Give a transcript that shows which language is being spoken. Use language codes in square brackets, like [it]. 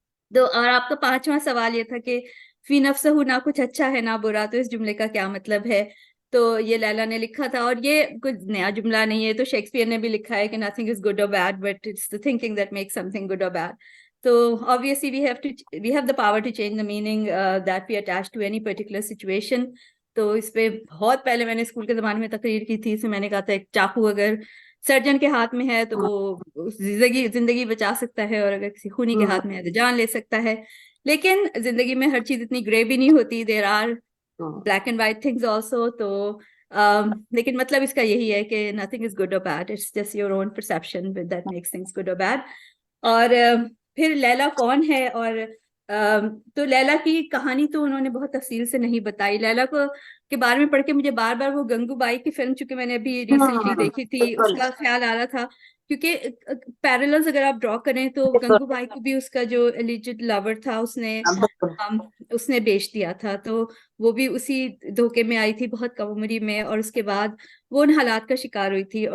[ur] تو اور آپ کا پانچواں سوال یہ تھا کہ فی نفسہ نہ کچھ اچھا ہے نہ برا, تو اس جملے کا کیا مطلب ہے. تو یہ لیلا نے لکھا تھا, اور یہ کچھ نیا جملہ نہیں ہے, تو شیکسپیئر نے بھی لکھا ہے کہ [en] nothing is good or bad but it's the thinking that makes something good or bad. So obviously we have the power to change the meaning that we attach to any particular situation. [ur] تو اس پہ بہت پہلے میں نے school کے زمانے میں تقریر کی تھی, اس میں میں نے کہا تھا ایک چاقو اگر سرجن کے ہاتھ میں ہے تو وہ زندگی بچا سکتا ہے, اور اگر کسی خونی کے ہاتھ میں ہے تو جان لے سکتا ہے. لیکن زندگی میں ہر چیز اتنی گرے بھی نہیں ہوتی, [en] There are black and white things also. [ur] تو لیکن مطلب اس کا یہی ہے کہ [en] nothing is good or bad, it's just your own perception that makes things good or bad. [ur] اور پھر لیلا کون ہے, اور تو لیلا کی کہانی تو انہوں نے بہت تفصیل سے نہیں بتائی. لیلا کو کے بارے میں پڑھ کے مجھے بار بار وہ گنگو بائی کی فلم, چونکہ میں نے ابھی ریسنٹلی دیکھی تھی, اس کا خیال آ رہا تھا, کیونکہ پیرللز اگر آپ ڈرا کریں تو گنگو بائی کو بھی اس کا جو ایلیجڈ لاور تھا اس نے بیچ دیا تھا, تو وہ بھی اسی دھوکے میں آئی تھی بہت کم عمری میں, اور اس کے بعد وہ ان حالات کا شکار ہوئی تھی.